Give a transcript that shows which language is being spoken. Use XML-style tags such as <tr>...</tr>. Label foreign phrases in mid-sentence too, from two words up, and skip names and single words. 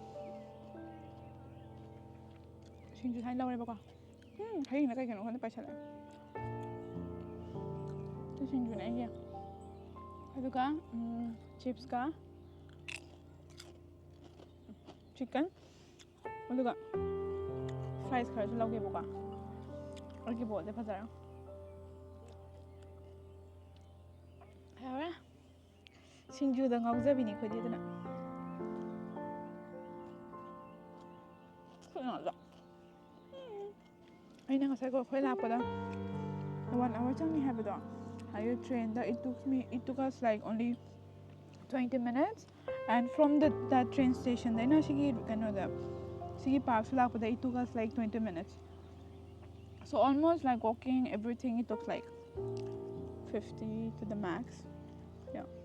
<mni>ꯁꯤꯡꯖꯨ ꯁꯨꯃꯥꯏꯅ ꯂꯧꯔꯦꯕꯀꯣ ꯍꯌꯦꯡꯅ ꯀꯩ ꯀꯩꯅꯣ ꯈꯟꯗ ꯄꯥꯏꯁꯜꯂꯛꯑꯦ ꯁꯤ ꯁꯤꯡꯖꯨꯅꯦ ꯑꯩꯒꯤ ꯑꯗꯨꯒ ꯆꯤꯞꯁꯀ ꯆꯤꯛꯀꯟ ꯑꯗꯨꯒ ꯐ꯭ꯔꯥꯏꯁ ꯈꯔꯁꯨ ꯂꯧꯒꯦꯕꯀꯣ ꯑꯩꯒꯤ ꯕꯣꯜꯁꯦ ꯐꯖꯔꯦ ꯌꯥꯎꯔꯦ ꯁꯤꯡꯖꯨꯗ ꯉꯥꯎꯖꯕꯤꯅꯤ ꯑꯩꯈꯣꯏꯗꯤ ꯑꯗꯨꯅ ꯑꯩꯅ ꯉꯁꯥꯏꯀꯣ ꯑꯩꯈꯣꯏ ꯂꯥꯛꯄꯗ 1 hour ꯆꯪꯉꯤ ꯍꯥꯏꯕꯗꯣ ꯍꯥꯏꯗꯤ ꯇ꯭ꯔꯦꯟꯗ</mni> <en>it took us like only 20 minutes and from that train station</en> <mni>ꯗꯩꯅ ꯁꯤꯒꯤ ꯀꯩꯅꯣꯗ sigi park su lakpada</mni> <en>it took us like 20 minutes. So almost like walking everything it took like 50 to the max. Yeah.</en>